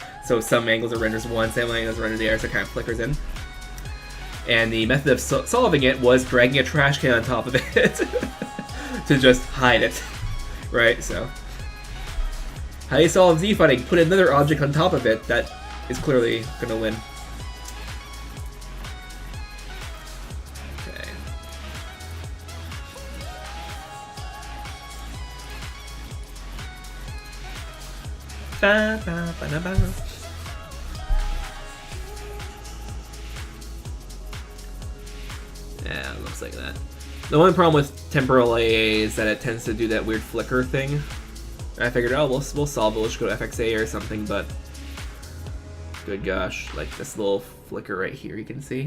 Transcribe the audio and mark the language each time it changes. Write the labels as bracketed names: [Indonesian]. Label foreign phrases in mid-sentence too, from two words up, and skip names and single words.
[English] So some angles it renders one, some angles it renders the other, so it kind of flickers in. And the method of solving it was dragging a trash can on top of it to just hide it, right? So, how do you solve Z fighting? Put another object on top of it that is clearly going to win. Okay. Ba, ba, ba, ba, ba. Yeah, it looks like that. The only problem with temporal AA is that it tends to do that weird flicker thing. I figured, oh, we'll solve it. We'll just go to FXA or something, but good gosh, like this little flicker right here, you can see.